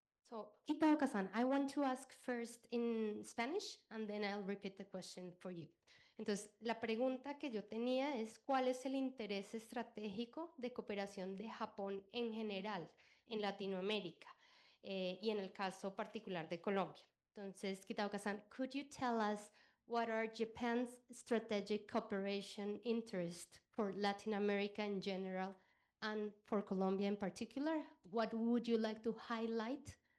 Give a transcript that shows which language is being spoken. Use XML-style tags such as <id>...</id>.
<en>So, Kitaoka-san, I want to ask first in Spanish, and then I'll repeat the question for you.</en> <es>Entonces, la pregunta que yo tenía es, ¿cuál es el interés estratégico de cooperación de Japón en general en Latinoamérica y en el caso particular de Colombia?</es> <en>Entonces, Kitaoka-san, could you tell us what are Japan's strategic cooperation interest for Latin America in general and for Colombia in particular? What would you like to highlight?</en>